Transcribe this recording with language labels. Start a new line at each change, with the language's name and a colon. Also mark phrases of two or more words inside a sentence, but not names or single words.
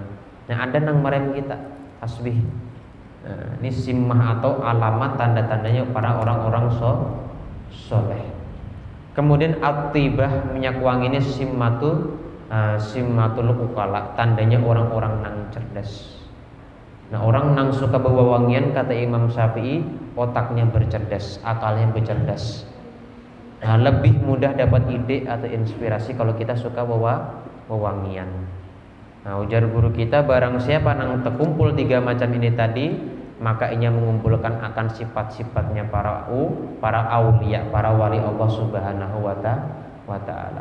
Indonesian: Nah, ada nang merem kita tasbih. Nah, ini simmah atau alamat tanda-tandanya para orang-orang soleh. Kemudian at-tibah, minyak wangi ini
Arabic: سمة العقلاء,
Indonesian: tandanya orang-orang nang cerdas. Nah, orang nang suka bawa wangian, kata Imam Syafi'i, otaknya bercerdas, akalnya bercerdas. Nah, lebih mudah dapat ide atau inspirasi kalau kita suka bawa wewangian. Nah, ujar guru kita, barang siapa nang terkumpul 3 macam ini tadi, maka ia mengumpulkan akan sifat-sifatnya para aulia, para wali Allah
Arabic: سبحانه وتعالى.